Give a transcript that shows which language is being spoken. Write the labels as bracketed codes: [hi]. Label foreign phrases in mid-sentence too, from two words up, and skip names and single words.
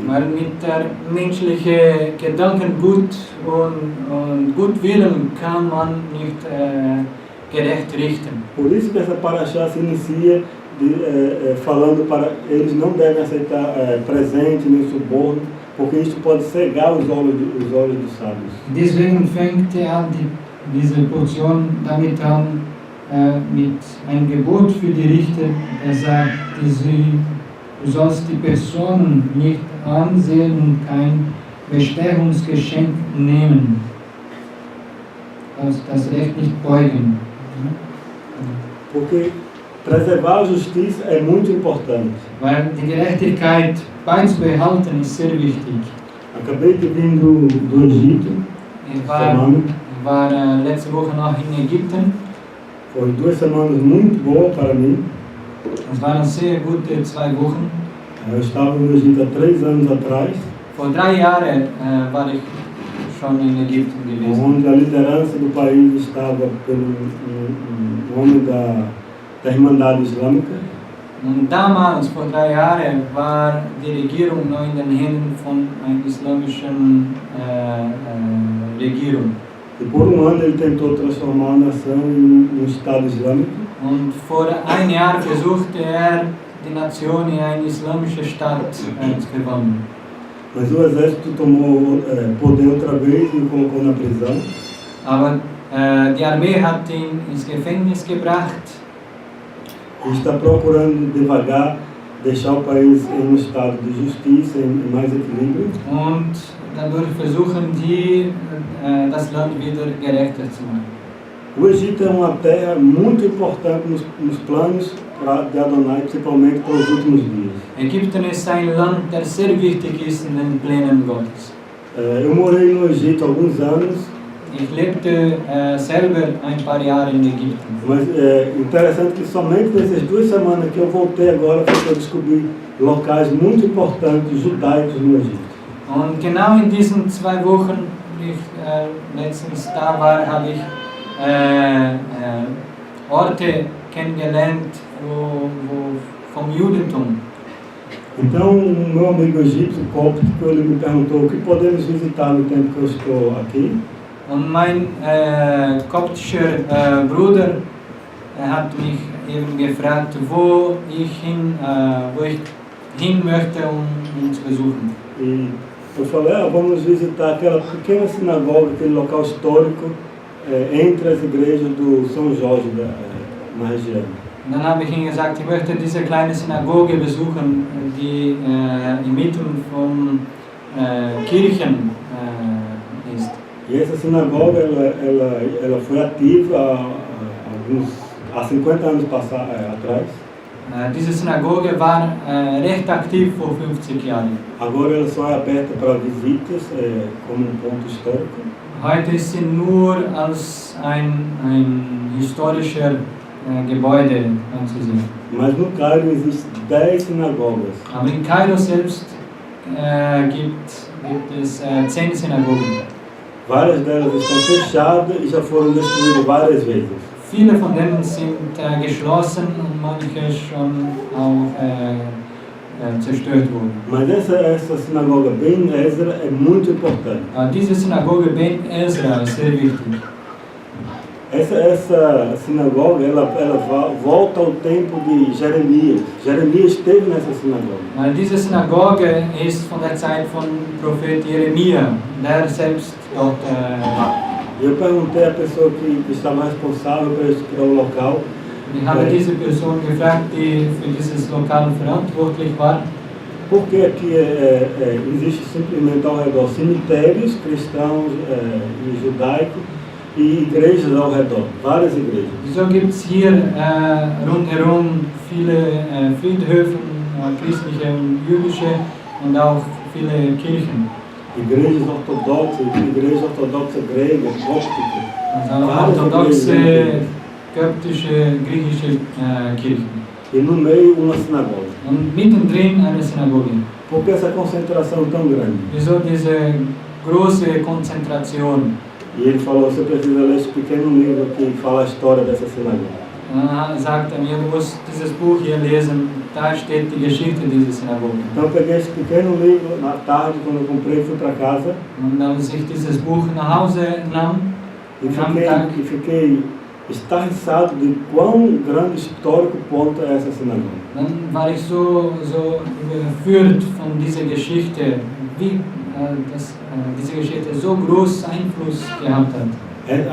[de] Weil mit der menschlichen Gedankengut und Gutwillen kann man nicht gerecht richten. [pt] Por isso que essa Parashah se inicia falando para eles não devem aceitar presente nem suborno, porque isso pode cegar os olhos dos sábios. [de] Deswegen fängt an diese Portion damit an, mit einem Gebot für die Richter. Er sagt, du sollst die Personen nicht ansehen und kein Bestechungsgeschenk nehmen. Das Recht nicht beugen. [pt] Porque preservar a justiça é muito importante. [de] Weil die Gerechtigkeit beizubehalten ist sehr wichtig. [pt] Acabei de vir do Egito. [de] Ich war letzte Woche noch in Ägypten. [pt] Foram 2 semanas muito boas para mim. [de] Es waren sehr gute 2 Wochen. [pt] Eu estava no Egito há 3 anos atrás. [de] Vor 3 Jahren war ich schon in Ägypten gewesen. [pt] Onde a liderança do país estava pelo homem da Irmandade Islâmica. [de] Und damals, vor 3 Jahren, war die Regierung noch in den Händen von einer islamischen Regierung. [pt] E por ano ele tentou transformar a nação em Estado Islâmico. [de] Und vor 1 Jahr versuchte die Nation in einen islamischen Staat zu verwandeln. [pt] Mas o exército tomou poder outra vez e o colocou na prisão. [de] Aber die Armee hat ihn ins Gefängnis gebracht. [pt] E está procurando devagar deixar o país em estado de justiça, em mais equilíbrio. [de] Und dadurch versuchen die, das Land wieder gerechter zu machen. [pt] O Egito é uma terra muito importante nos planos de Adonai, principalmente para os últimos dias. [de] Ägypten ist ein Land, das sehr wichtig ist in den Plänen Gottes. [pt] Eu morei no Egito há alguns anos. [de] Ich lebte selber ein paar Jahre in Ägypten. [pt] Mas é interessante que somente nessas 2 semanas que eu voltei agora foi que eu descobri locais muito importantes judaicos no Egito. [de] Und genau in diesen 2 Wochen, die ich letztens da war, habe ich Orte kennengelernt vom Judentum. [pt] Então, o meu amigo egípcio, cóptico, ele me perguntou o que podemos visitar no tempo que eu estou aqui. [de] Und mein koptischer Bruder hat mich eben gefragt, wo ich hin möchte, um zu besuchen. [pt] E eu falei, vamos visitar aquela pequena sinagoga, aquele local histórico entre as igrejas do São Jorge na região. [de] Und dann habe ich ihm gesagt, ich möchte diese kleine Synagoge besuchen, die inmitten von Kirchen ist. [pt] E essa sinagoga ela foi ativa há 50 anos atrás. [de] Diese Synagoge war recht aktiv vor 50 Jahren. [pt] Agora ela só é aberta para visitas, como ponto histórico. [de] Heute ist sie nur als ein historischer Gebäude anzusehen. [pt] Mas no Cairo existem 10 sinagogas. [de] Aber in Kairo selbst gibt es 10 Synagogen. [pt] Várias delas estão fechadas e já foram destruídas várias vezes. [de] Viele von denen sind geschlossen und manche schon auch zerstört wurde. [pt] Mas essa sinagoga bem Ezra é muito importante. [de] Diese Synagoge Beit Ezra ist sehr wichtig. [pt] Essa sinagoga, ela volta ao tempo de Jeremias. Jeremias esteve nessa sinagoga. [de] Diese Synagoge ist von der Zeit von Prophet Jeremia, der selbst dort war. [pt] Eu perguntei à pessoa que estava responsável pelo local. [de] Ich habe diese Person gefragt, die für dieses Lokal verantwortlich war. [pt] Porque aqui existe simplesmente ao redor cemitérios cristãos e judaicos e igrejas ao redor, várias igrejas. [de] Wieso gibt es hier rundherum viele Friedhöfe, christliche und jüdische und auch viele Kirchen? [pt] Igrejas ortodoxas gregas, cópticas. [de] Also orthodoxe, koptische, griechische Kirchen. [pt] E no meio uma sinagoga. [de] Und mittendrin eine Synagoge. [pt] Por que essa concentração tão grande? [de] Wieso diese große Konzentration? [pt] E ele falou, você precisa ler esse pequeno livro que fala a história dessa sinagoga. [de] Sagt er mir, du musst dieses Buch hier lesen, da steht die Geschichte dieser Synagoge. [pt] Então eu peguei esse pequeno livro na tarde, quando eu comprei, fui para casa. [de] Und als ich dieses Buch nach Hause nahm, [pt] e fiquei estarriçado de quão grande histórico ponto é essa sinagoga. [de] Dann war ich so überführt von dieser Geschichte, wie diese Geschichte so großen Einfluss gehabt hat.